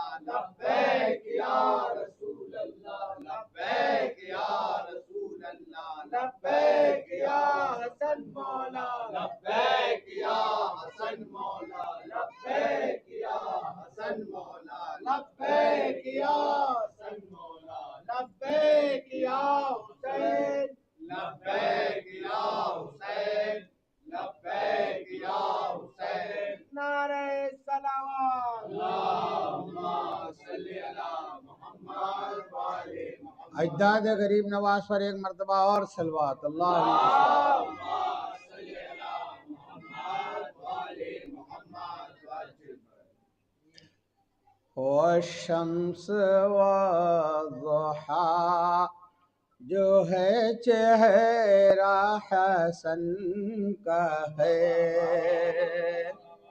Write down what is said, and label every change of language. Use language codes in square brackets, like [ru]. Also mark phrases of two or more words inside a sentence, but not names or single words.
[ar] لبيك يا رسول الله لبيك يا رسول الله لبيك يا حسن مولا لبيك يا حسن مولا لبيك يا حسن مولا لبيك يا حسن مولا لبيك يا حسين لبيك يا حسين لبيك يا حسين, लब्बैक या हुसैन, लब्बैक या हुसैन। [ur] نعرۂ صلوات. [ar] اللهم صل على محمد وآل [ur] اجداد غریب نواز پر ایک مرتبہ اور صلوات اللہ. [ar] والشمس وضحاها [ur] جو ہے چہرہ حسن کا ہے.